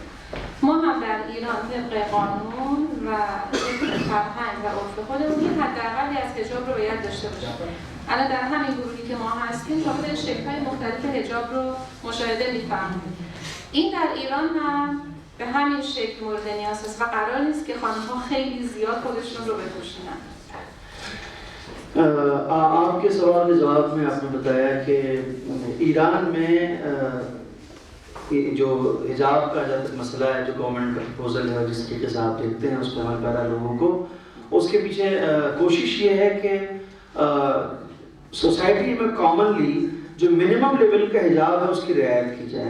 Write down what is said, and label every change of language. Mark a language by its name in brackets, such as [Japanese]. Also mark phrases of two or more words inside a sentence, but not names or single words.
[Persian] ما هم در ایران طبق قانون و فرهنگ و عرف خودمون یه حداقلی از حجاب رو باید داشته باشیم. الان در همین گروهی که ما هستیم شما شکل‌های مختلف حجاب رو مشاهده می‌فرمایید. این در ایران هم به همین شکل مورد نیاز است و قرار نیست که خانم‌ها خیلی زیاد خودشون رو بپوشونن. [Urdu] آپ کے سوال کے جواب میں آپ نے بتایا کہ ایران میں جو حجاب کا جب تک مسئلہ ہے، جو گورنمنٹ کا پروپوزل ہے، جس طریقے سے آپ دیکھتے ہیں اس پر عمل پیرا لوگوں کو، اس کے پیچھے کوشش یہ ہے کہ سوسائٹی میں کامنلی جو [English] minimum level [Urdu] کا حجاب ہے اس کی رعایت کی جائے.